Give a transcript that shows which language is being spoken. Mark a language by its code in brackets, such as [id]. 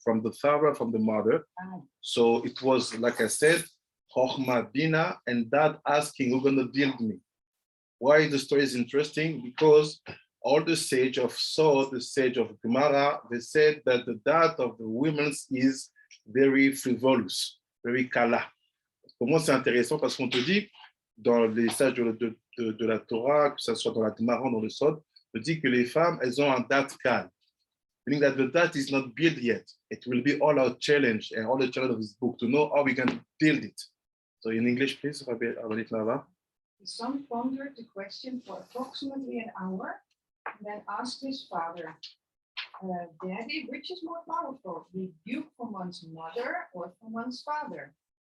[en] From the father, from the mother. So it was, like I said, Chochma Bina, and dad asking, who's going to build me? Why the story is interesting? Because all the sage of Sod, the sage of Gemara, they said that the dad of the women is very frivolous, very kala. [fr] Pour moi, c'est intéressant parce qu'on te dit, dans les sages de la Torah, que ce soit dans la Gemara, dans le Sod, on dit que les femmes, elles ont un date calme. [en] Meaning that the date is not built yet. It will be all our challenge and all the challenge of this book to know how we can build it. So in English, please, Rabbi Nava. The son pondered the question for approximately an hour, and then asked his father, Daddy, which is more powerful, rebuke from one's mother or from one's father?